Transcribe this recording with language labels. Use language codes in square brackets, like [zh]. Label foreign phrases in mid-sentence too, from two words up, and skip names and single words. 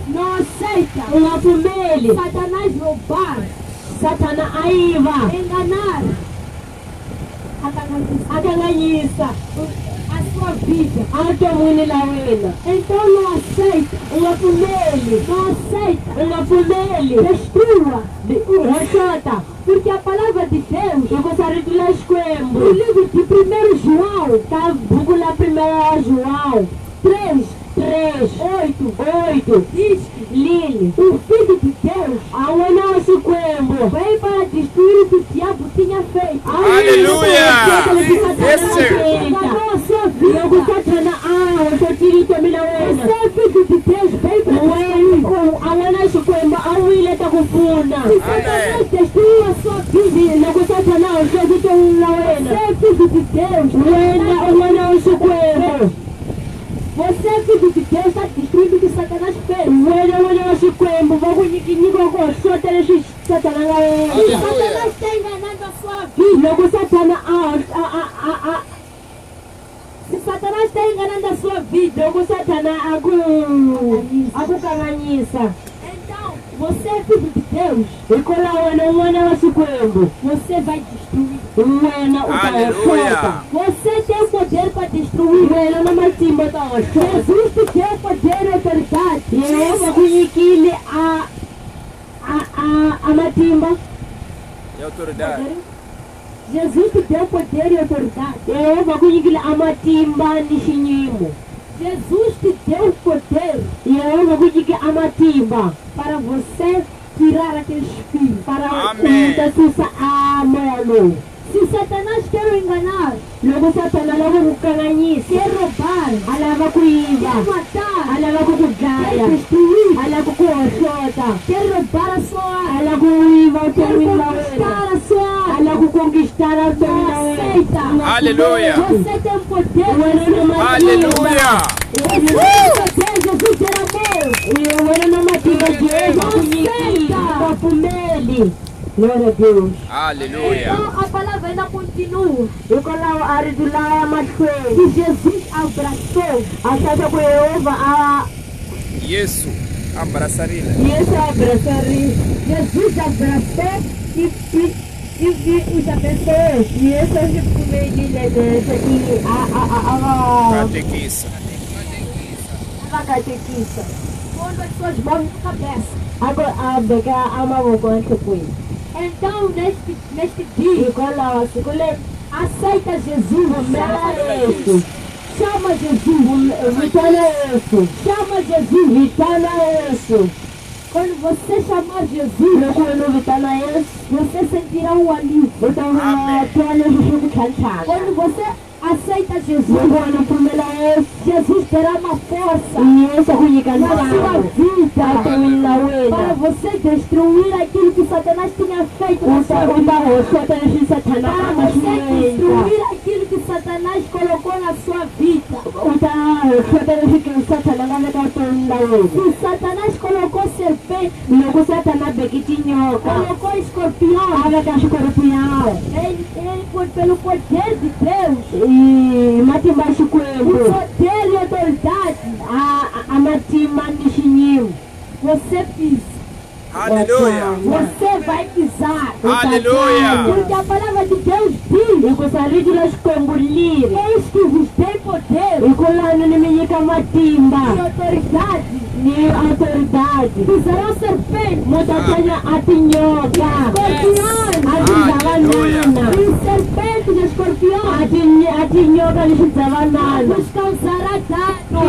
[pt] não aceita [ts] u nga pfumeli [pt] Satanás roubar, [ts] Satana a yiva [pt] enganar [ts] a kanganyisa [pt] a sua vida. [ts] a vuton'wini la wena. [pt] Então não aceita, [ts] U nga pfumeli [pt] não aceita, [ts] u nga pfumeli [pt] destrua, [ts] ho xota [pt] porque a palavra de Deus, [ts] hikusa rito la [pt] no [ts] Xikwembu [pt] livro de 1 João [ts] ka buku la primera João 3, 8 [pt] diz [ts] lini [pt] que o Filho de Deus [ts] a wena wa Xikwembu [pt] veio para destruir o que o diabo tinha feito. [en] Aleluia! Yes, sir. [pt] Enganou a sua vida. [ts] loko Satana a hoxotile vutomi la wena [pt] Você é filho de Deus, veio para destruir. [ts] a wena Xikwembu a wile ta ku pfuna. [pt] Se Satanás destruiu a sua vida, [ts] Loko Satana a hoxa vutomi la [pt] você [ts] wena [pt] é filho de Deus. [ts] wena u n'wana wa Xikwembu. [pt] Você é filho de Deus, está destruindo o que Satanás fez. [ts] Wena n'wana wa Xikwembu va ku nyikinyika ku hoxota leswi Satana nga wena. [pt] Aleluia. Satanás está enganando a sua vida. [ts] Loko Satana [pt] Se Satanás está enganando a sua vida, [ts] loko Satana a ku kanganyisa [pt] então você é filho de Deus. [ts] hikwalaho wena u n'wana wa Xikwembu. [pt] Você vai destruir. [ts] Wena u ta Aleluia. hoxota. [pt] Você tem poder para destruir. [ts] Wena na matimba ta hoxota. [pt] Jesus te deu poder e autoridade. [ts] Yehova ku nyikile a matimba. [pt] E autoridade. Jesus te deu poder e autoridade. [ts] Yehova ku nyikile a matimba ni xinyimo. [pt] Jesus te deu poder [ts] Yehova ku nyike a matimba [pt] para você tirar aquele espírito. para Amém. [ts] u ta susa a moya lowu. [pt] Se Satanás quer o enganar, [ts] Loko Satana lava ku kanganyisa [pt] quer roubar, [ts] a lava ku yiva [pt] quer matar, [ts] a lava ku ku [pt] quer [ts] dlaya [pt] destruir, [ts] a lava ku hoxota [pt] quer roubar a sua [ts] a [pt] alma, [ts] lava ku yiva [pt] quer [ts] vutomi la wena [pt] conquistar a sua [ts] a [pt] alma. [ts] lava ku conquistara vutomi la [pt] Não [ts] wena. [pt] aceita. Aleluia. Você tem poder. [ts] Wena na matimba. [pt] Aleluia. Você tem poder. Jesus tem amor. [ts] Wena na matimba Jehova ku nyikile nga pfumeli. [pt] Glória a Deus. Aleluia. Então a palavra ainda continua. [ts] Hikwalaho a rito laya mahlweni [pt] Que Jesus abraçou. [ts] a hlahla ku Yehova a Yesu abraçarile. Yesu a abraçarile. [pt] Jesus abraçou e os abençoou. [ts] Yesu a xi pfumelile leswo i [pt] Catequista. [ts] va katekisa [pt] Pondo as suas mãos na cabeça. [ts] a beka a mavoko enhlokweni. [pt] Então neste dia, [ts] Hikwalaho siku leri [pt] aceita Jesus. [ts] pfumela Yesu. [pt] Chama Jesus. [ts] Vitana Yesu. [pt] Chama Jesus. [ts] Vitana Yesu. [pt] Quando você chamar Jesus, [ts] Loko wena u vitana Yesu [pt] você sentirá um alívio. [ts] u ta twa leswi swi ku tlhantlhaka. [pt] Quando você aceita [ts] Loko Jesus, wena u pfumela Yesu [pt] Jesus terá uma força [ts] Yesu a ku nyika [pt] na sua [ts] ntlangu [pt] vida [ts] evuton'wini la [pt] para [ts] wena. [pt] você destruir aquilo que Satanás tinha feito na [ts] U [pt] sua [ts] ta [pt] vida. [ts] hoxota leswi Satana [pt] Para [ts] a nga swi [pt] você [ts] endla. [pt] destruir aquilo que Satanás colocou na sua vida. [ts] U ta hoxota leswi Satana a nga veka vuton'wini la wena. [pt] Se Satanás colocou serpente, [ts] Loko Satana a beke tinyoka [pt] colocou [ts] a [pt] escorpião, [ts] veka xikorpiyawo [pt] pelo poder de Deus, [ts] hi matimba ya [pt] o [ts] Xikwembu [pt] poder e autoridade, [ts] a matimba ni xinyimo. [pt] você pisa. Aleluia. Você vai pisar. Aleluia. Porque a palavra de Deus diz: eis que vos tem poder e autoridade. Pisarão serpentes, escorpiões, e serpentes e escorpiões, vos causará dano.